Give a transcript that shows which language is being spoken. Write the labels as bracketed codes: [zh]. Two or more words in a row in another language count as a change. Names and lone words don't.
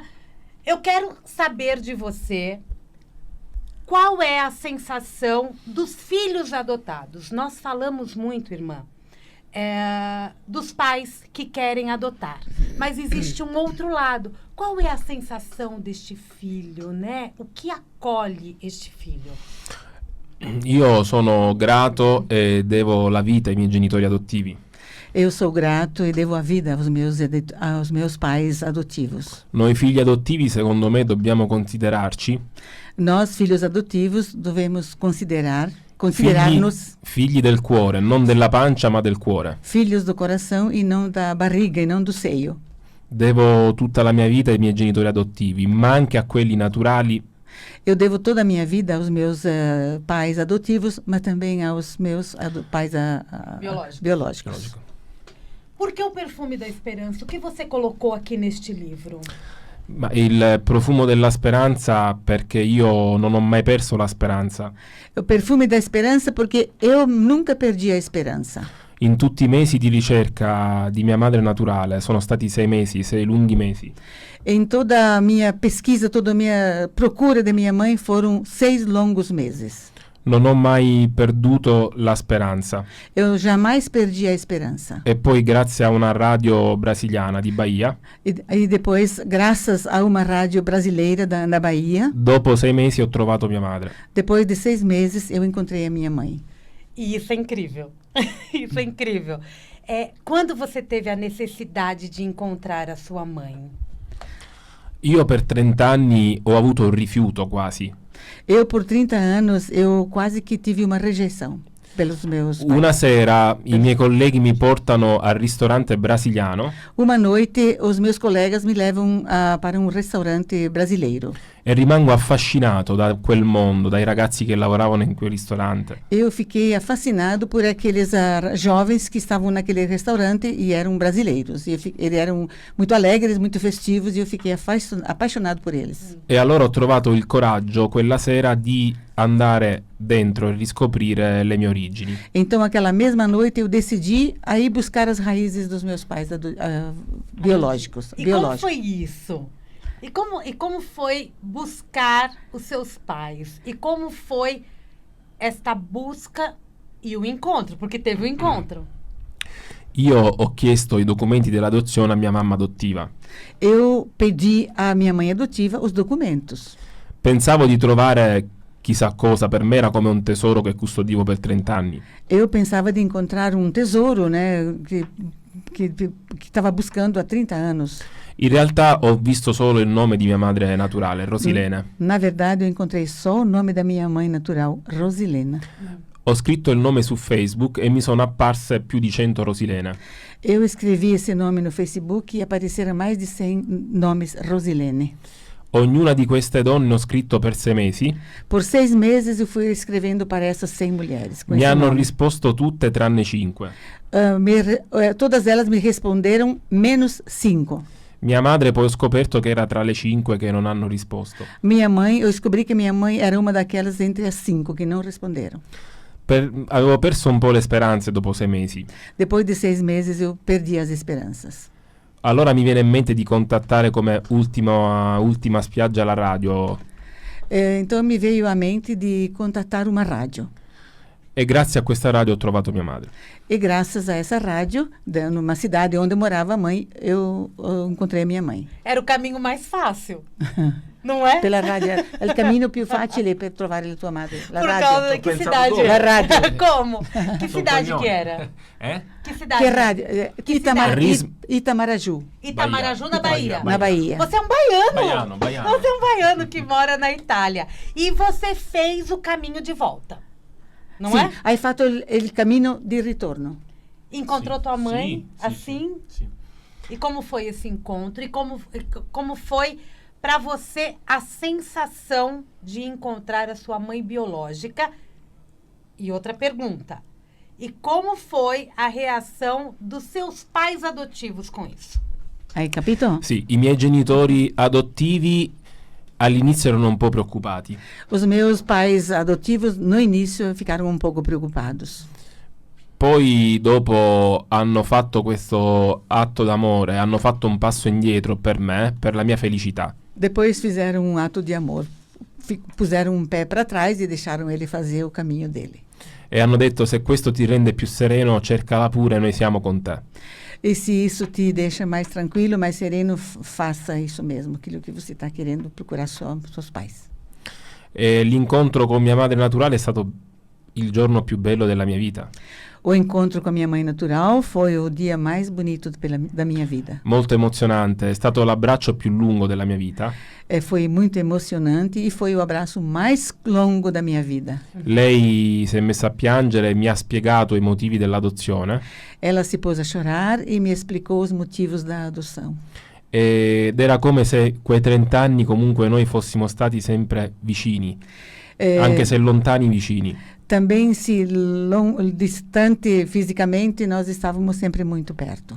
[pt] Eu quero saber de você qual é a sensação dos filhos adotados. Nós falamos muito, irmã, dos pais que querem adotar. Mas existe um outro lado. Qual é a sensação deste filho, né? O que acolhe este filho? [it] Io sono grato e devo la vita ai miei genitori adottivi. [pt] Eu sou grato e devo a vida aos meus pais adotivos. [it] Noi figli adottivi, secondo me, dobbiamo considerarci [pt] Nós, filhos adotivos, devemos considerar-nos [it] figli del cuore, non della pancia ma del cuore. [pt] filhos do coração e não da barriga e não do seio. [it] Devo tutta la mia vita ai miei genitori adottivi, ma anche a quelli naturali. [pt] Eu devo toda a minha vida aos meus pais adotivos, mas também aos meus pais biológicos. [it] Logico. [pt] Por que o perfume da esperança? O que você colocou aqui neste livro? [it] Ma il profumo della speranza, perché io non ho mai perso la speranza. [pt] O perfume da esperança, porque eu nunca perdi a esperança. [it] In tutti i mesi di ricerca di mia madre naturale, sono stati 6 mesi, 6 lunghi mesi. [pt] Em toda a minha pesquisa, toda a minha procura da minha mãe, foram 6 longos meses. [it] Non ho mai perduto la speranza. [pt] Eu jamais perdi a esperança. [it] E poi grazie a una radio brasiliana di Bahia, [pt] E depois, graças a uma rádio brasileira na Bahia, [it] dopo 6 mesi ho trovato mia madre. [pt] depois de 6 meses, eu encontrei a minha mãe. E isso é incrível. Isso é incrível. Quando você teve a necessidade de encontrar a sua mãe? [it] Io per 30 anni ho avuto un rifiuto quasi. [pt] Eu, por 30 anos, eu quase que tive uma rejeição. pelos meus pais. [it] Una sera i miei colleghi mi portano al ristorante brasiliano [pt] Uma noite, os meus colegas me levam para um restaurante brasileiro. [it] e rimango affascinato da quel mondo, dai ragazzi che lavoravano in quel ristorante. [pt] Eu fiquei fascinado por aqueles jovens que estavam naquele restaurante e eram brasileiros. Eles eram muito alegres, muito festivos e eu fiquei apaixonado por eles. [it] E allora ho trovato il coraggio quella sera di andare dentro e riscoprire le mie origini. [pt] Então, aquela mesma noite, eu decidi a ir buscar as raízes dos meus pais biológicos. E como foi isso? E como foi buscar os seus pais? E como foi esta busca e o encontro? Porque teve o encontro. [it] Io ho chiesto i documenti dell'adozione a mia mamma adottiva. [pt] Eu pedi à minha mãe adotiva os documentos. [it] Pensavo di trovare chissà cosa, per me era come un tesoro che custodivo per 30 anni. [pt] Eu pensava de encontrar um tesouro, né, que estava buscando há 30 anos. [it] In realtà ho visto solo il nome di mia madre naturale, Rosilene. [pt] Na verdade, eu encontrei só o nome da minha mãe natural, Rosilena. [it] Ho scritto il nome su Facebook e mi sono apparse più di 100 Rosilene. [pt] Eu escrevi esse nome no Facebook e apareceram mais de 100 nomes Rosilene. [it] Ognuna di queste donne ho scritto per 6 mesi. [pt] Por 6 meses eu fui escrevendo para essas 100 mulheres. [it] Mi hanno risposto tutte tranne 5. [pt] Todas elas me responderam menos 5. [it] Mia madre poi ho scoperto che era tra le 5 che non hanno risposto. [pt] Minha mãe, eu descobri que minha mãe era uma daquelas entre as 5 que não responderam. [it] Avevo perso un po' le speranze dopo 6 mesi. [pt] Depois de 6 meses eu perdi as esperanças. [it] Allora mi viene in mente di contattare come ultima spiaggia la radio. [pt] Então me veio à mente de contatar uma rádio. [it] E grazie a questa radio ho trovato mia madre. [pt] E graças a essa rádio, numa cidade onde morava a mãe, eu encontrei a minha mãe. Era o caminho mais fácil, não é? Pela rádio. O caminho [it] più facile per trovare la tua madre. La [pt] Por rádio. causa de que cidade? La rádio. Como? Que cidade que era? Que cidade? Que rádio? cidade? Itamaraju. Itamaraju, na Bahia. Na Bahia. Você é um baiano. Baiano. Você é um baiano que mora na Itália. E você fez o caminho de volta, não Sim, é? [it] hai fatto il cammino di ritorno. [pt] Encontrou tua mãe assim? [it] Sì. [pt] E como foi esse encontro? E como foi para você a sensação de encontrar a sua mãe biológica? E outra pergunta. E como foi a reação dos seus pais adotivos com isso? [it] Hai capito? Sì, i miei genitori adottivi all'inizio erano un po' preoccupati. [pt] Os meus pais adotivos, no início, ficaram um pouco preocupados. [it] Poi dopo hanno fatto questo atto d'amore, hanno fatto un passo indietro per me, per la mia felicità. [pt] Depois fizeram um ato de amor. Puseram um pé para trás e deixaram ele fazer o caminho dele. [it] E hanno detto: se questo ti rende più sereno, cercala pure, noi siamo con te. [pt] E se isso te deixa mais tranquilo, mais sereno, faça isso mesmo, aquilo que você está querendo procurar seus pais. [it] E l'incontro con mia madre naturale è stato il giorno più bello della mia vita. [pt] O encontro com a minha mãe natural foi o dia mais bonito da minha vida. [it] Molto emozionante, è stato l'abbraccio più lungo della mia vita. [pt] Foi muito emocionante e foi o abraço mais longo da minha vida. [it] Lei si è messa a piangere e mi ha spiegato i motivi dell'adozione. [pt] Ela se pôs a chorar e me explicou os motivos da adoção. [it] Ed era come se quei 30 anni comunque noi fossimo stati sempre vicini, anche se lontani vicini. [pt] Também, se distante fisicamente, nós estávamos sempre muito perto.